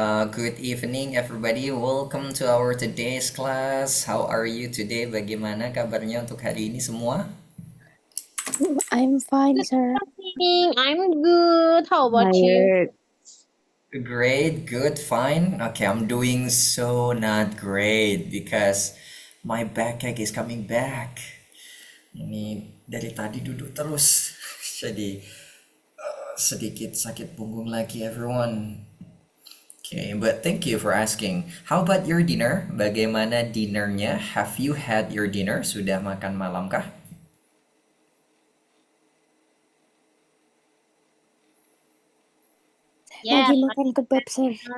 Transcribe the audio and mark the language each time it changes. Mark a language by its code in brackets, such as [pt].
[en] Good evening, everybody. Welcome to our today's class. How are you today? [id] Bagaimana kabarnya untuk hari ini semua? [en] I'm fine, sir. I'm good. How about you? Great, good, fine. Okay, I'm doing so not great because my backache is coming back. [id] Ini dari tadi duduk terus, jadi sedikit sakit punggung lagi, everyone. [en] Okay, but thank you for asking. How about your dinner? [id] Bagaimana dinnernya? [en] Have you had your dinner? [id] Sudah makan malam kah? [en] Yeah. [id] Lagi makan kebab, sir.